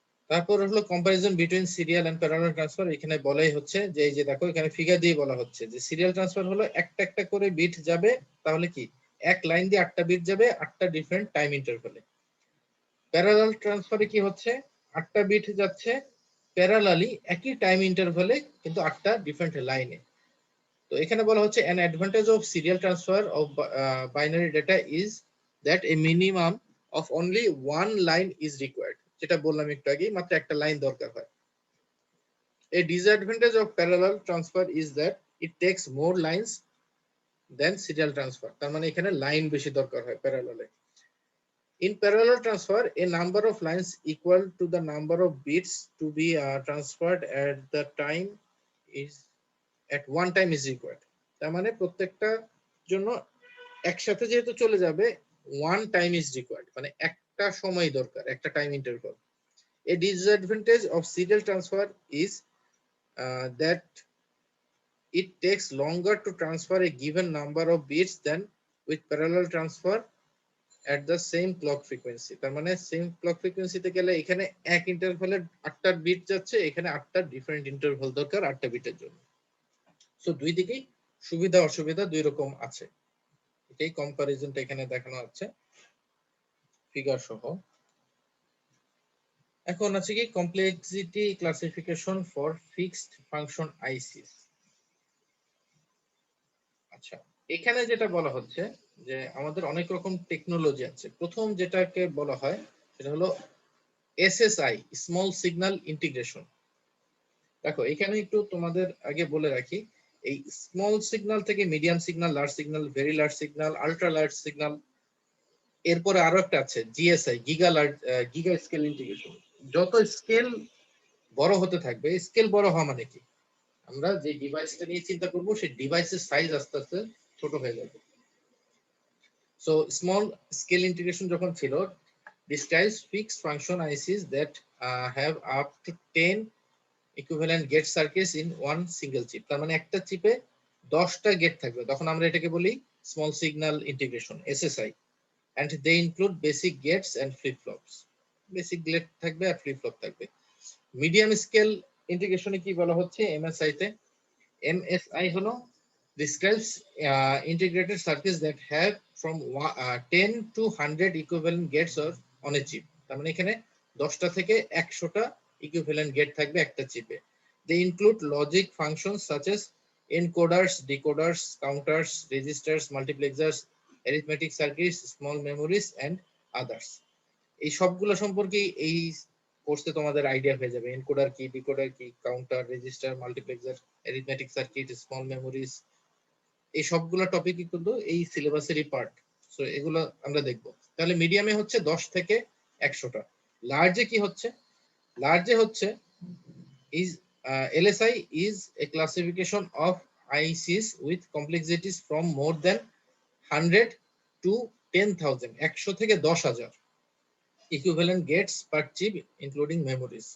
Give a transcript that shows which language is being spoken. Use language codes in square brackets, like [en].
[bn] তারপর হলো comparison between serial and parallel transfer. এখানে বলাই হচ্ছে যে এই যে দেখো এখানে ফিগার দিয়ে বলা হচ্ছে যে সিরিয়াল ট্রান্সফার হলো একটা একটা করে বিট যাবে, তাহলে কি এক লাইন দিয়ে 8টা বিট যাবে 8টা ডিফারেন্ট টাইম ইন্টারভ্যালে। প্যারালাল ট্রান্সফারে কি হচ্ছে 8টা বিট যাচ্ছে প্যারালালি একই টাইম ইন্টারভ্যালে কিন্তু 8টা ডিফারেন্ট লাইনে। তো এখানে বলা হচ্ছে [en] an advantage of serial transfer of binary data is that a minimum of only one line is required, [bn] যেটা বললাম একটু আগে, মাত্র একটা লাইন দরকার হয়। [en] A disadvantage of parallel transfer is that it takes more lines than serial transfer, [bn] তার মানে এখানে লাইন বেশি দরকার হয় প্যারালালে। [en] In parallel transfer, a number of lines equal to the number of bits to be transferred at the time is at one time is required. [bn] তার মানে প্রত্যেকটা জন্য একসাথে যেহেতু চলে যাবে [en] one time is required, [bn] মানে একটা সময় দরকার, একটা time interval. [en] A disadvantage of serial transfer is that it takes longer to transfer a given number of bits than with parallel transfer at the same clock frequency. [bn] তার মানে same clock ফ্রিকোয়েন্সিতে গেলে এখানে এক ইন্টারভালে 8টা বিট যাচ্ছে, এখানে 8টা different interval দরকার 8টা বিটের জন্য। সো দুই দিকেই সুবিধা অসুবিধা দুই রকম আছে, এটাই কম্পারিজনটা এখানে দেখানো আছে ফিগার সহ। এখন আছে কি complexity classification for fixed function ISIS. আচ্ছা, এখানে যেটা বলা হচ্ছে যে আমাদের অনেক রকম টেকনোলজি আছে। প্রথম যেটাকে বলা হয় সেটা হলো এসএসআই, স্মল সিগন্যাল ইন্টিগ্রেশন। দেখো এখানে একটু তোমাদের আগে বলে রাখি, এই স্মল সিগন্যাল থেকে medium signal, large signal, very large signal, ultra large signal, এরপরে আরো একটা আছে জিএসআই, গিগা স্কেল ইন্টিগ্রেশন। যত স্কেল বড় হতে থাকবে, স্কেল বড় হওয়া মানে কি, আমরা যে ডিভাইসটা নিয়ে চিন্তা করব সেই ডিভাইসের সাইজ আস্তে আস্তে ছোট হয়ে যাবে। [en] so small scale integration [bn] যখন ছিল, [en] describes fixed function ICs that have up to 10 equivalent gate circuits in one single chip. [bn] তার মানে একটা চিপে 10টা গেট থাকবে, তখন আমরা এটাকে বলি small signal integration, SSI. [en] and they include basic gates and flip flops. [bn] Basic gate থাকবে আর ফ্লিপ ফ্লপ থাকবে। মিডিয়াম স্কেল ইন্টিগ্রেশনে কি বলা হচ্ছে এমএসআই তে, এমএসআই হলো [en] describes integrated circuits that have from 10 to 100 equivalent gates or on a chip. [bn] তার মানে এখানে 10টা থেকে 100টা equivalent gate থাকবে একটা চিপে। [en] They include logic functions such as encoders, decoders, counters, registers, multiplexers, arithmetic circuits, small memories and others. [bn] এই সবগুলো সম্পর্কে এই কোর্সে তোমাদের আইডিয়া হয়ে যাবে, এনকোডার কি, ডিকোডার কি, counter, register, multiplexer, arithmetic circuit, small memories, এই সবগুলো টপিকই কিন্তু এই সিলেবাসেরই পার্ট। সো এগুলো আমরা দেখব। তাহলে মিডিয়ামে হচ্ছে 10 থেকে 100টা। লার্জে কি হচ্ছে, লার্জে হচ্ছে [en] is LSI is a classification of ICs with complexities from more than 100 to 10,000, 100 থেকে 10,000 equivalent gates per chip including memories।